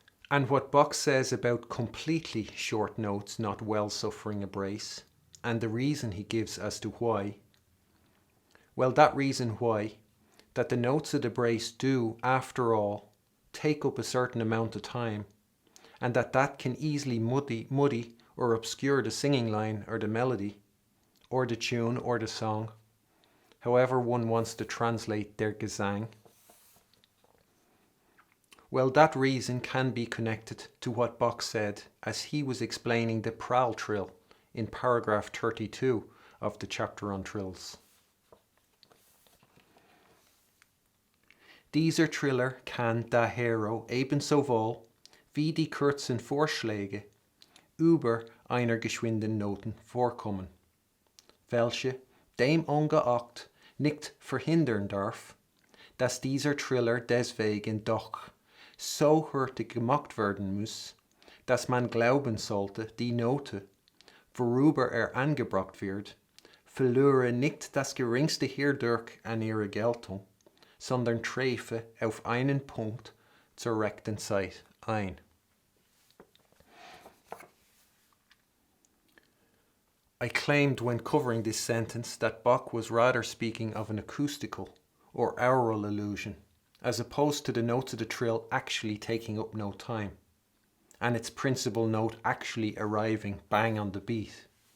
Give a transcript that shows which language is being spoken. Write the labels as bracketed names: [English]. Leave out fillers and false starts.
[English] And what Bach says about completely short notes not well suffering a brace, and the reason he gives as to why, well, that reason why, that the notes of the brace do, after all, take up a certain amount of time, and that can easily muddy or obscure the singing line or the melody, or the tune or the song, however one wants to translate their Gesang. Well, that reason can be connected to what Bach said as he was explaining the Pral trill in paragraph 32 of the chapter on trills. [German] Dieser Triller kann daher ebensowohl wie die kurzen Vorschläge über einer geschwinden Noten vorkommen, welche dem ungeachtet nicht verhindern darf, dass dieser Triller deswegen doch so hurtig gemacht werden muss, dass man glauben sollte, die Note, worüber angebracht wird, verlöre nicht das geringste hierdurch an ihrer Geltung, sondern träfe auf einen Punkt zur rechten Zeit ein. [English] I claimed when covering this sentence that Bach was rather speaking of an acoustical or aural illusion, as opposed to the notes of the trill actually taking up no time, and its principal note actually arriving bang on the beat.